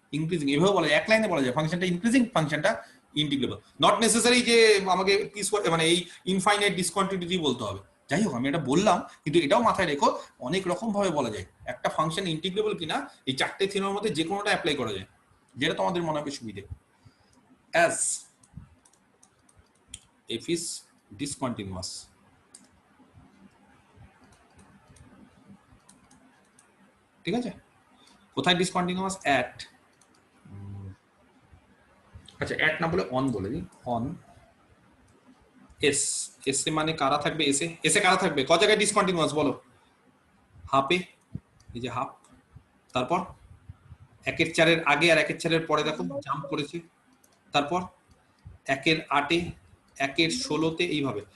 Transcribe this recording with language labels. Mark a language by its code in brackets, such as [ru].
[bn] Increasing এভাবে বলা যায়, এক লাইনে বলা যায় ফাংশনটা ইনক্রিজিং, ফাংশনটা ইন্টিগ্রেবল। [en] not necessary [bn] যে আমাকে পিস মানে এই ইনফাইনাইট ডিসকন্টিনিউটি বলতে হবে। যাই হোক আমি এটা বললাম, কিন্তু এটাও মাথায় রেখো অনেক রকম ভাবে বলা যায় একটা ফাংশন ইন্টিগ্রেবল কিনা। এই চারটে থিওরির মধ্যে যে কোনোটা অ্যাপ্লাই করা যায়, যেটা তোমাদের মনে হবে সুবিধে। [en] as f is discontinuous, [bn] ঠিক আছে? কোথায় ডিসকন্টিনিউয়াস? at, আচ্ছা at না বলে অন বলে দিই, অন s, s এ মানে কারা থাকবে? s এ কারা থাকবে? ক জায়গায় ডিসকন্টিনিউয়াস বলো? হাফে, এই যে হাফ, তারপর 1/4 এর আগে আর 1/4 এর পরে দেখো জাম্প করেছে, তারপর 1/8 এ, 1/16 এইভাবে।